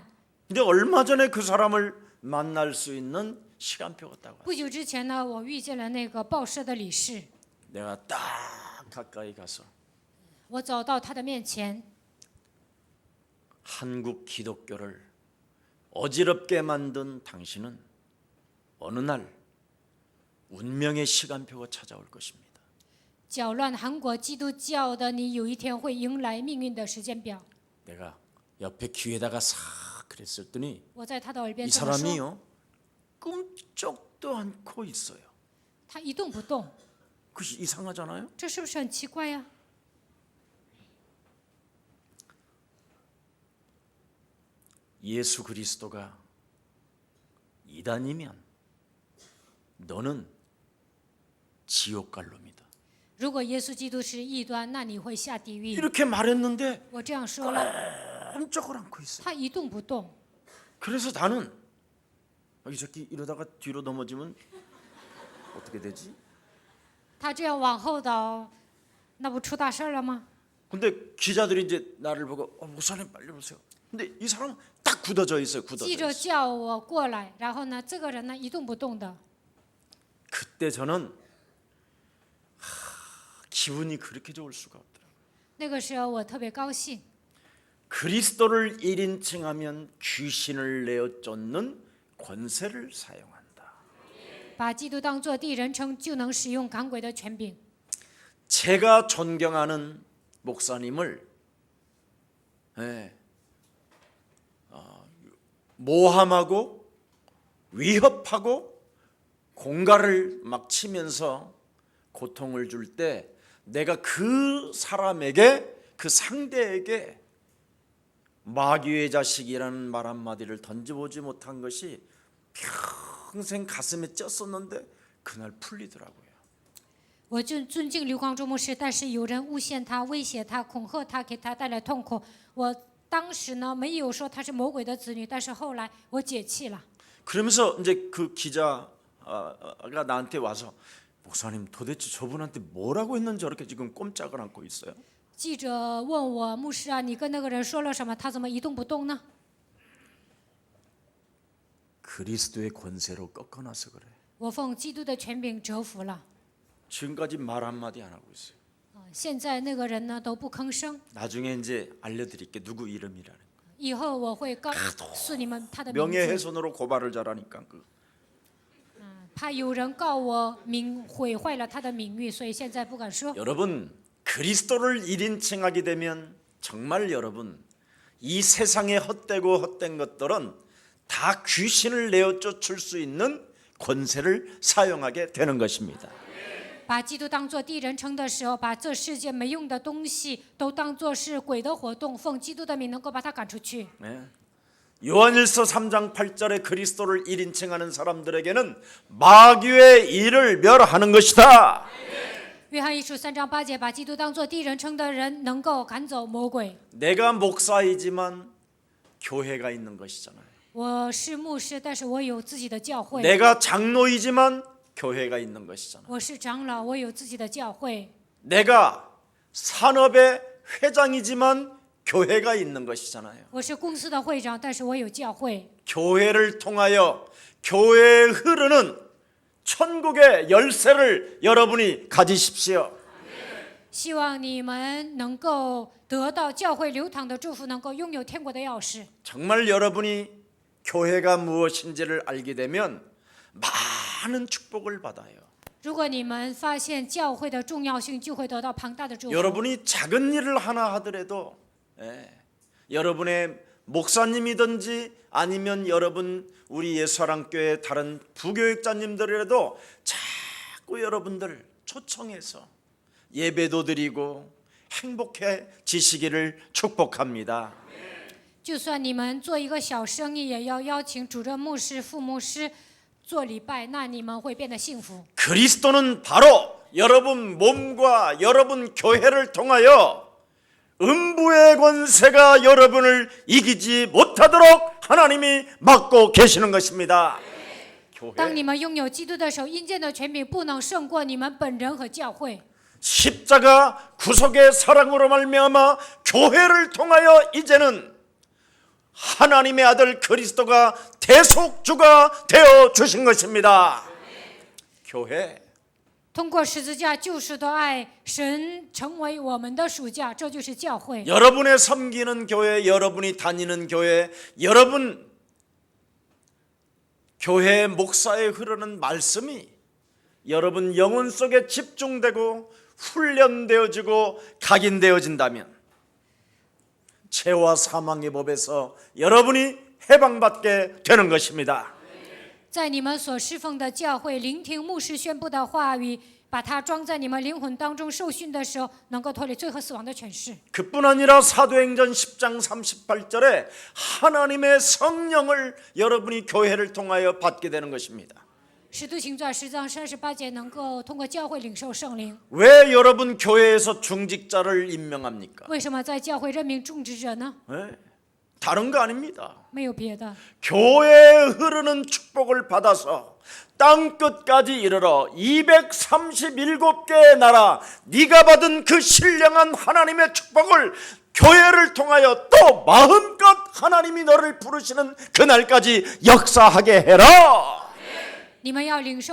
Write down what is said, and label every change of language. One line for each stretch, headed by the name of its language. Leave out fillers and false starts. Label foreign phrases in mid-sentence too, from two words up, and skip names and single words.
Korean: 근데 얼마 전에 그 사람을 만날 수 있는 시간표가 딱 왔어요.
Chinese: 不久之前呢，我遇见了那个报社的理事，
Korean: 내가 딱 가까이 가서
Chinese: 我走到他的面前，
Korean: 한국 기독교를 어지럽게 만든 당신은 어느 날 운명의 시간표가 찾아올 것입니다.
Chinese: 搅乱韩国基督教的你，有一天会迎来命运的时间表。
Korean: 내가 옆에 귀에다가 싹 그랬더니
Chinese: 我在他的耳边
Korean: 이
Chinese: 这么说，
Korean: 사람이요 끔찍도 않고 있어요.
Chinese: 他一动不动，
Korean: 그 이상하잖아요.
Chinese: 这是不是很奇怪呀？
Korean: 예수 그리스도가 이단이면 너는 지옥 갈 놈이다.
Chinese: 如果耶稣基督是异端，那你会下地狱。
Korean: 이렇게 말했는데
Chinese: 我这样说了，
Korean: 꼼짝을 않고 있어요.
Chinese: 他一动不动。
Korean: 그래서 나는 이 새끼 이러다가 뒤로 넘어지면 어떻게 되지?
Chinese: 他这样往后倒，那不出大事了吗？
Korean: 근데 기자들이 이제 나를 보고 목사님 빨리 오세요. 근데 이 사람은 딱 굳어져 있어요.
Chinese: 记
Korean: 굳어져
Chinese: 者
Korean: 있어요.
Chinese: 叫我过来，然后呢，这个人呢一动不动的。
Korean: 그때 저는 기분이 그렇게 좋을 수가 없더라고요.
Chinese: 那个时候我特别高兴，
Korean: 그리스도를 1인칭하면 귀신을 내어 쫓는 권세를 사용한다.
Chinese: 把基督当作第一人称，就能使用赶鬼的权柄。
Korean: 제가 존경하는 목사님을 모함하고 위협하고 공갈을 막 치면서 고통을 줄 때 내가 그 사람에게, 그 상대에게 마귀의 자식이라는 말 한마디를 던져보지 못한 것이 평생 가슴에 쪘었는데 그날 풀리더라고요.
Chinese: 我尊敬刘光中牧师，但是有人诬陷他、威胁他、恐吓他，给他带来痛苦。我当时呢没有说他是魔鬼的子女，但是后来我解气了。
Korean: 그러면서 이제 그 기자가 나한테 와서 목사님 도대체 저분한테 뭐라고 했는지 저렇게 지금 꼼짝을 않고 있어요.
Chinese: 记者问我牧师啊，你跟那个人说了什么？他怎么一动不动呢？
Korean: 그리스도의 권세로 꺾어놔서 그래.
Chinese: 我奉基督的权柄折服了。
Korean: 지금까지 말 한마디 안 하고 있어요.
Chinese: 现在那个人呢都不吭声。
Korean: 나중에 이제 알려드릴게 누구 이름이라는.
Chinese: 以后我会告诉你们他的名字。
Korean: 명예훼손으로 고발을 잘하니까 그.
Chinese: 怕有人告我毁坏了他的名誉，所以现在不敢说。
Korean: 여러분 그리스도를 1인칭하게 되면 정말 여러분 이 세상에 헛된 것들은 다 귀신을 내어 쫓을 수 있는 권세를 사용하게 되는 것입니다.
Chinese: 把基督当作第一人称的时候，把这世界没用的东西都当作是鬼的活动，奉基督的名能够把它赶出去。
Korean: 요한일서 3장 8절에 그리스도를 1인칭하는 사람들에게는 마귀의 일을 멸하는 것이다.
Chinese: 约翰一书3章8节，把基督当作第一人称的人能够赶走魔鬼。
Korean: 내가 목사이지만 교회가 있는 것이잖아요.
Chinese: 我是牧师，但是我有自己的教会。
Korean: 내가 장로이지만 교회가 있는 것이잖아요.
Chinese: 我是长老，我有自己的教会。
Korean: 내가 산업의 회장이지만 교회가 있는 것이잖아요.
Chinese: 我是公司的会长，但是我有教会。
Korean: 교회를 통하여 교회에 흐르는 천국의 열쇠를 여러분이 가지십시오.
Chinese: 希望你们能够得到教会流淌的祝福，能够拥有天国的钥匙。
Korean: 정말 여러분이 교회가 무엇인지를 알게 되면 많은 축복을 받아요.
Chinese: 如果你们发现教会的重要性，就会得到庞大的祝福。
Korean: 여러분이 작은 일을 하나 하더라도 여러분의 목사님이든지 아니면 여러분 우리 예수사랑교회 다른 부교육자님들이라도 자꾸 여러분들 초청해서 예배도 드리고 행복해지시기를 축복합니다.
Chinese: 就算你们做一个小生意，也要邀请主任牧师、副牧师做礼拜，那你们会变得幸福。
Korean: 그리스도는 바로 여러분 몸과 여러분 교회를 통하여 음부의 권세가 여러분을 이기지 못하도록 하나님이 막고 계시는 것입니다.
Chinese: 当
Korean: 교회
Chinese: 你们拥有基督的时候，阴间的权柄不能胜过你们本人和教会。
Korean: 십자가 구속의 사랑으로 말미암아 교회를 통하여 이제는 하나님의 아들 그리스도가 대속주가 되어 주신 것입니다. 교회
Chinese: 通过十字架救赎的爱，神成为我们的属价，这就是教会。
Korean: 여러분의 섬기는 교회, 여러분이 다니는 교회, 여러분 교회 목사에 흐르는 말씀이 여러분 영혼 속에 집중되고 훈련되어지고 각인되어진다면 죄와 사망의 법에서 여러분이 해방받게 되는 것입니다.
Chinese: 在你们所侍奉的教会，聆听牧师宣布的话语，把它装在你们灵魂当中，受训的时候，能够脱离罪和死亡的权势。
Korean: 그뿐 아니라 사도행전 10장 38절에 하나님의 성령을 여러분이 교회를 통하여 받게 되는 것입니다.
Chinese: 使徒行传10章38节，能够通过教会领受圣灵。
Korean: 왜 여러분 교회에서 중직자를 임명합니까?
Chinese: 为什么在教会任命种植者呢？
Korean: 다른 거 아닙니다.
Chinese: 没有别的，
Korean: 교회에 흐르는 축복을 받아서 땅 끝까지 이르러 237개의 나라 네가 받은 그 신령한 하나님의 축복을 교회를 통하여 또 마음껏 하나님이 너를 부르시는 그날까지 역사하게 해라.